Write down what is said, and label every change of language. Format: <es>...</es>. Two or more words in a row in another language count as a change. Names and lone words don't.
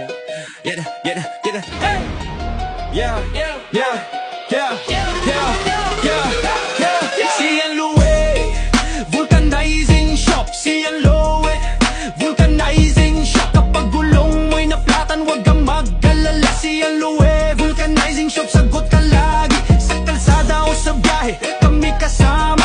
<en>yeah, yeah, yeah, hey, yeah, yeah, yeah, yeah, yeah, yeah, yeah.</en> <tl>Sian Louie Vulcanizing Shop. Sian Louie Vulcanizing Shop. Kapag gulong mo'y naplatan, huwag kang mag-alala. Sian Louie Vulcanizing Shop. Sagot ka lagi sa kalsada o sa biyahe, kami kasama.</tl>